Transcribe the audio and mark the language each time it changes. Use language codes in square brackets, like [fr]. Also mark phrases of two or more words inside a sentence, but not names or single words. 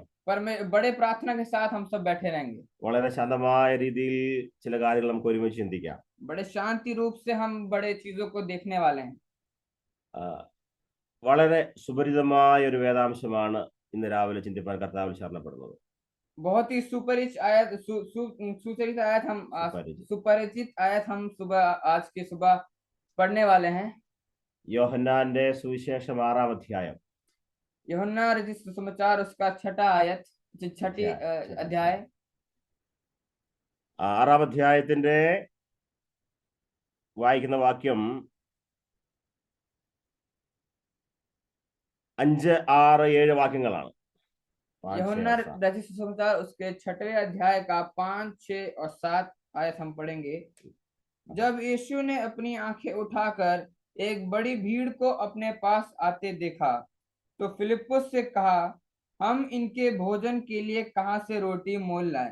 [hi] बड़े प्रार्थना के साथ हम सब बैठे रहेंगे। [ml] വളരെ ശാന്തമായ രീതിയിൽ ചില കാര്യങ്ങൾ നമുക്ക് ഒരുമിച്ച് ചിന്തിക്കാം. [hi] बड़े शांति रूप से हम बड़े चीजों को देखने वाले हैं। [ml] വളരെ സുപരിചിതമായ ഒരു വേദാംശമാണ് ഇന്ന് രാവിലെ ചിന്തിപ്പാൻ കർത്താവിൽ ശരണപ്പെടുന്നത്. [hi] बहुत ही सुपरिचित आयत सुपरिचित आयत हम सुपरिचित आयत हम सुबह आज की सुबह पढ़ने वाले हैं। [ml] യോഹന്നാന്റെ സുവിശേഷം 6-ാം അധ്യായം. [hi] यूहन्ना रचित सुसमाचार उसका 6ठा आयत, 6ठी अध्याय। [ml] 6-ാം അധ്യായത്തിന്റെ വായിക്കുന്ന വാക്യം 5, 6, 7 വാക്യങ്ങളാണ്. [hi] यूहन्ना रचित सुसमाचार उसके 6ठे अध्याय का 5, 6 और 7 आयत हम पढ़ेंगे। जब यीशु ने अपनी आंखें उठाकर एक बड़ी भीड़ को अपने पास आते देखा तो फिलिप्पुस से कहा, हम इनके भोजन के लिए कहां से रोटी मोल लाएं?